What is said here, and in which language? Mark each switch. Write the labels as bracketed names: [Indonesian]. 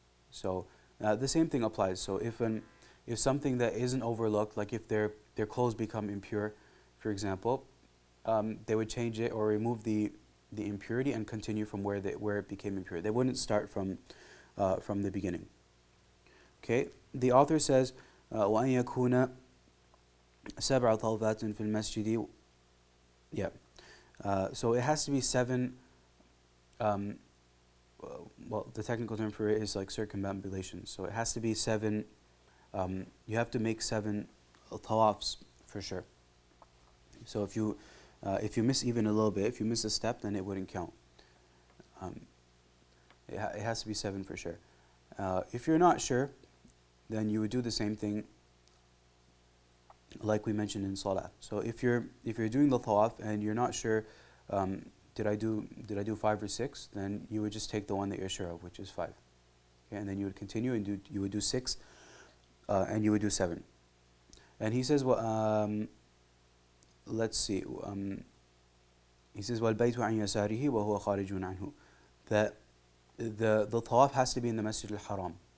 [English] So the same thing applies. So if something that isn't overlooked, like if their clothes become impure, for example, they would change it or remove the impurity and continue from where it became impure. They wouldn't start from the beginning. Okay, the author says [Arabic] وأن يكون سبع طوفات في المسجد. [English] Yeah. So it has to be 7. Well, the technical term for it is like circumambulation. So it has to be 7. You have to make 7 tawafs for sure. So if you miss even a little bit, if you miss a step, then it wouldn't count. It has to be 7 for sure. If you're not sure, then you would do the same thing like we mentioned in salah. So if you're doing the tawaf and you're not sure, did I do 5 or 6, then you would just take the one that you're sure of, which is 5. Okay, and then you would continue and you would do 6, and you would do 7. And he says, let's see. He says, [Arabic] وَالْبَيْتُ عَنْ يَسَارِهِ وَهُوَ خَارِجٌ عَنْهُ. [English] That the tawaf has to be in the Masjid al-Haram.